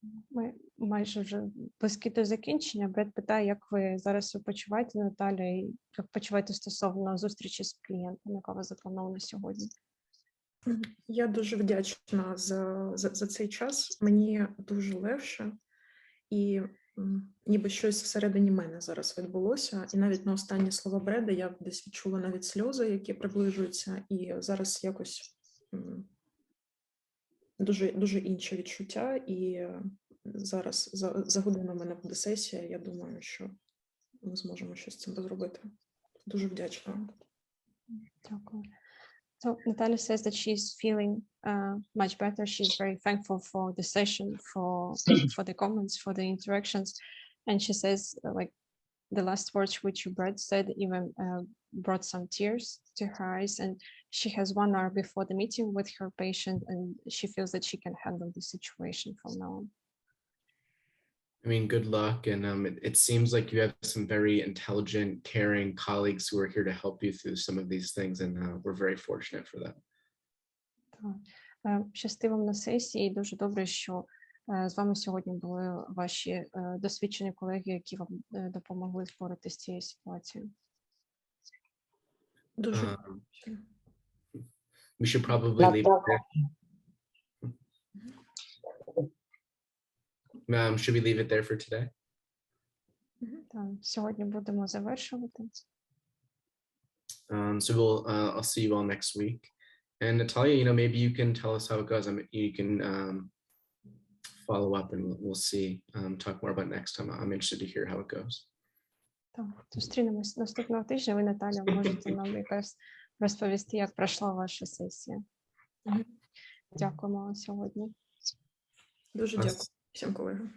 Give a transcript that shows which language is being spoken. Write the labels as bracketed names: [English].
[Ukrainian] Ми майже вже близькі до закінчення. Брат питає, як ви зараз почуваєте, Наталя, і як почуваєте стосовно зустрічі з клієнтом, яка у вас запланована сьогодні? Я дуже вдячна за цей час. Мені дуже легше, і ніби щось всередині мене зараз відбулося. І навіть на останні слова Бреда я десь відчула навіть сльози, які приближуються, і зараз якось дуже інші відчуття, і зараз за годину в мене буде сесія, я думаю, що ми зможемо щось з цим зробити. Дуже вдячна. Дякую. [English] So Natalia says that she's feeling much better. She's very thankful for the session, for the comments, for the interactions, and she says like the last words which Brett said even brought some tears to her eyes, and she has 1 hour before the meeting with her patient, and she feels that she can handle the situation from now on. I mean, good luck. And it seems like you have some very intelligent, caring colleagues who are here to help you through some of these things. And we're very fortunate for that. [Ukrainian] Щасти вам на сесії. Дуже добре, що з вами сьогодні були ваші досвідчені колеги, які вам допомогли впоратися з цією ситуацією. Дуже. [English] We should probably leave it there. Should we leave it there for today? [Ukrainian] Сьогодні будемо завершувати. [English] So I'll see you all next week. And Natalia, you know, maybe you can tell us how it goes. I mean, you can follow up and we'll see, talk more about next time. I'm interested to hear how it goes. [Ukrainian] Так, зустрінемось наступного тижня. Ви, Наталя, можете нам якраз розповісти, як пройшла ваша сесія. Дякуємо вам сьогодні. Дуже дякую всім колегам.